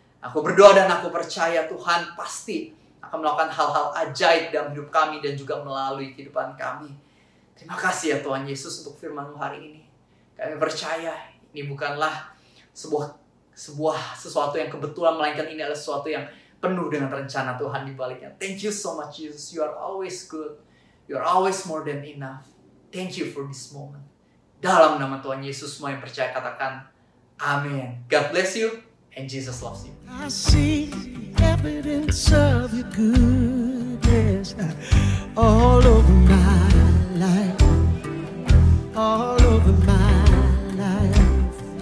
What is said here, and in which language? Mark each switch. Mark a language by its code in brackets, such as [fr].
[id] Aku berdoa dan aku percaya Tuhan pasti akan melakukan hal-hal ajaib dalam hidup kami dan juga melalui kehidupan kami. Terima kasih ya Tuhan Yesus untuk firman-Mu hari ini. Kami percaya ini bukanlah sesuatu yang kebetulan, melainkan ini adalah sesuatu yang penuh dengan rencana Tuhan di baliknya. [en] Thank you so much Jesus. You are always good. You are always more than enough. Thank you for this moment. [id] Dalam nama Tuhan Yesus, semua yang percaya katakan amin. [en] God bless you and Jesus loves you. I see evidence of your goodness all over my life, all over my life.